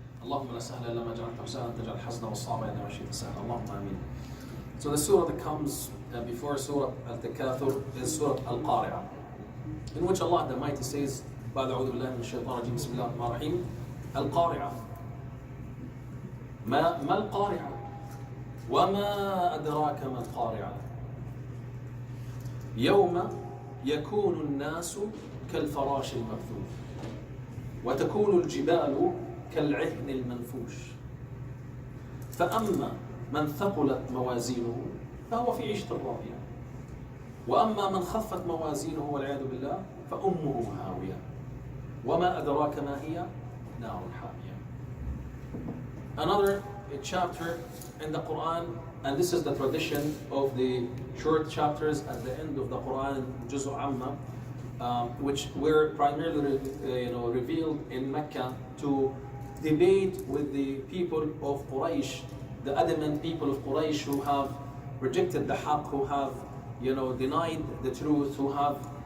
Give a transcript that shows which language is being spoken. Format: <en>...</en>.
<ar>اللهم لا سهل إلا ما جعلته سهلا تجعل الحزن والصعب إلا ما شئت سهلا. اللهم آمين.</ar> <en>So the surah that comes before Surah Al-Takathur is Surah Al-Qari'ah, in which Allah the Mighty says,</en> <ar>بعد أعوذ بالله من الشيطان الرجيم بسم الله الرحمن الرحيم. القارعة ما القارعة وما أدراك ما القارعة يوم يكون الناس كالفراش المبثوث وتكون الجبال كالعهن المنفوش فأما من ثقلت موازينه فهو في عيشة راضية وأما من خفت موازينه والعياذ بالله فأمه هاوية وما أدراك ما هي نار حامية.</ar> <en>Another chapter in the Quran, and this is the tradition of the short chapters at the end of the Quran, Juz' Amma, which were primarily revealed in Mecca to debate with the people of Quraysh, the adamant people of Quraysh who have rejected the haqq, who have denied the truth, who have</en>